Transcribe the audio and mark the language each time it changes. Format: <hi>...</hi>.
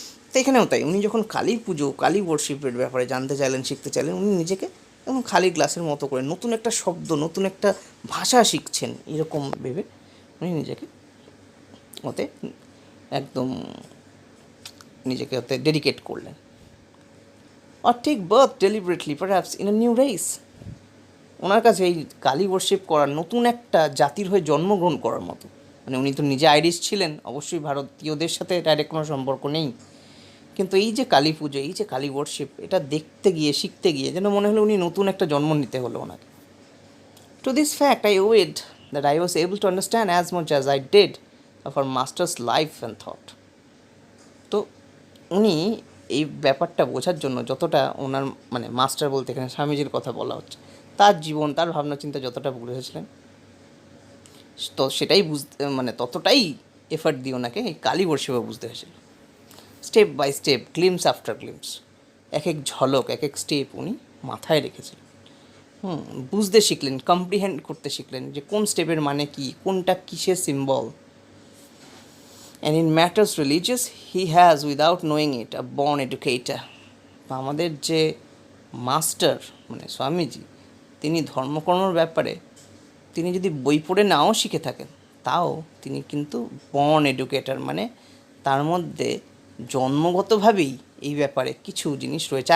<bn>তো এখানেও তাই, উনি যখন কালী পুজো, কালী ওয়ার্শিপের ব্যাপারে জানতে চাইলেন, শিখতে চাইলেন, উনি নিজেকে এবং খালি গ্লাসের মতো করে নতুন একটা শব্দ, নতুন একটা ভাষা শিখছেন এরকম ভেবে উনি নিজেকে ওতে একদম নিজেকে ওতে ডেডিকেট করলেন।</bn> <en>or take birth deliberately perhaps in a new race.</en> <bn>ওনার কাছে এই কালী ওয়ার্শিপ করার, নতুন একটা জাতির হয়ে জন্মগ্রহণ করার মতো। মানে উনি তো নিজে আইরিশ ছিলেন, অবশ্যই ভারতীয়দের সাথে ডাইরেক্ট কোনো সম্পর্ক নেই, কিন্তু এই যে কালী পুজো, এই যে কালী ওয়ার্শিপ, এটা দেখতে গিয়ে, শিখতে গিয়ে যেন মনে হলো উনি নতুন একটা জন্ম নিতে হলো ওনাকে।</bn> <en>To this fact I owed that I was able to understand as much as I did of our master's life and thought.</en> <bn>তো উনি এই ব্যাপারটা বোঝার জন্য যতটা ওনার, মানে মাস্টার বলতে এখানে স্বামীজির কথা বলা হচ্ছে, তার জীবন, তার ভাবনা চিন্তা যতটা বুঝেছিলেন, তো সেটাই বুঝতে, মানে ততটাই এফার্ট দিয়ে ওনাকে এই কালী ওয়ার্শিপে বুঝতে হয়েছিল।</bn> <en>step by step, glimpse after glimpse,</en> <bn>এক এক ঝলক, এক এক স্টেপ উনি মাথায় রেখেছিলেন। বুঝতে শিখলেন, কম্প্রিহেন্ড করতে শিখলেন যে কোন স্টেপের মানে কী, কোনটা কিসের symbol.</bn> <en>And in matters religious, he has, without knowing it, a born educator.</en> <bn>আমাদের যে মাস্টার মানে স্বামীজি, তিনি ধর্মকর্মের ব্যাপারে তিনি যদি বই পড়ে নাও শিখে থাকেন, তাও তিনি কিন্তু বর্ন এডুকেটর, মানে তার মধ্যে জন্মগতভাবেই এই ব্যাপারে কিছু জিনিস রয়েছে।</bn>